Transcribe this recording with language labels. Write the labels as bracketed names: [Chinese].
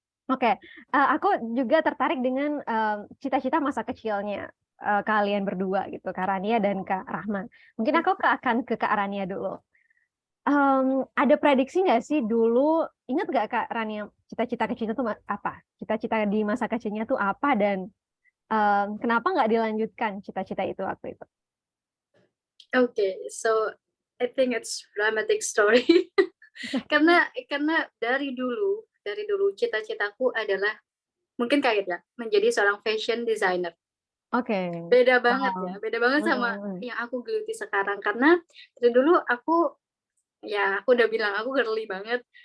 [Indonesian] Oke, aku juga tertarik dengan cita-cita masa kecilnya kalian berdua gitu, Kak Rania dan Kak Rahman. Mungkin aku akan ke Kak Rania dulu. Ada prediksi nggak sih dulu, ingat nggak Kak Rania, cita-cita kecilnya tuh apa? Cita-cita di masa kecilnya tuh apa, dan kenapa nggak dilanjutkan cita-cita itu waktu itu? [English] Okay, so I think it's dramatic story. [Indonesian] karena dari dulu cita-citaku adalah mungkin kayak ya menjadi seorang fashion designer. Oke. Beda banget Wow. ya, beda banget sama yang aku geluti sekarang, karena dari dulu aku udah bilang aku girly banget.